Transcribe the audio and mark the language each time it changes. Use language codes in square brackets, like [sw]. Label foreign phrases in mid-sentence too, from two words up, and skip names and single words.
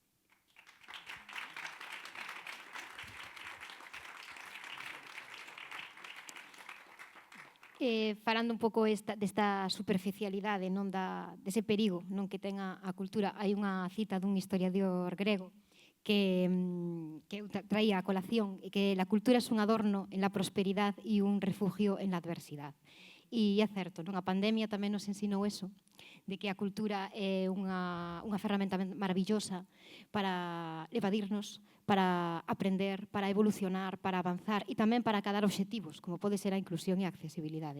[gl] Falando un pouco desta superficialidade, non dese perigo non que ten a cultura, hai unha cita dun historiador grego que eu traía a colación, que [es] la cultura es un adorno en la prosperidad [gl] e [es] un refugio en la adversidad. [gl] E é certo, non? A pandemia tamén nos ensinou eso, de que a cultura é unha ferramenta maravillosa para evadirnos, para aprender, para evolucionar, para avanzar e tamén para acadar obxectivos, como pode ser a inclusión e a accesibilidade.